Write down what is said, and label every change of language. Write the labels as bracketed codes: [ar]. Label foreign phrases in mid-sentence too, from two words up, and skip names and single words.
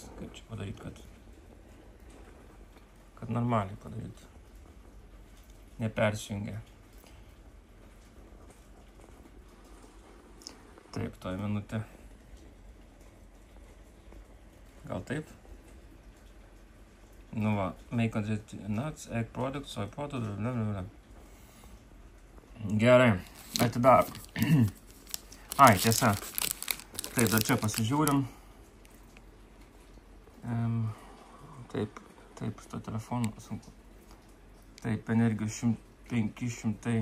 [lt] Kaip čia padaryti, kad normaliai padaryti. Nepersijungia. Taip, toj minutė. Gal taip? Nu va, [en] make content nuts, egg products, soy products, blablabla. [lt] Gerai, atidarom. Ai, tiesa. Taip, dar čia pasižiūrim. Taip, šito telefono sunku. Taip, energijos 500.